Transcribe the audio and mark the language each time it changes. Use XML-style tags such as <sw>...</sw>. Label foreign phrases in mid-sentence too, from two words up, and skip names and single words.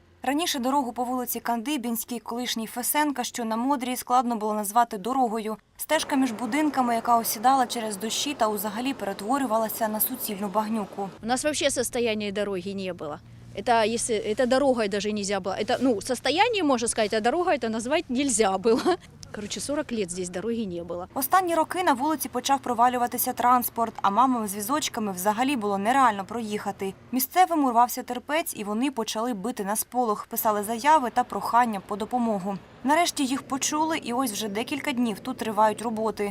<uk>Раніше дорогу по вулиці Кандибінській, колишній Фесенка, що на Модрій, складно було назвати дорогою. Стежка між будинками, яка осідала через дощі та взагалі перетворювалася на суцільну багнюку.</uk> <ru>У нас вообще состояния дороги не было. Это дорогой даже нельзя было. Состояние, можно сказать, а дорога это назвать нельзя было. 40 лет здесь дороги не было.</ru> <uk>Останні роки на вулиці почав провалюватися транспорт, а мамам з візочками взагалі було нереально проїхати. Місцевим урвався терпець, і вони почали бити на сполох, писали заяви та прохання по допомогу. Нарешті їх почули, і ось вже декілька днів тут тривають роботи.</uk>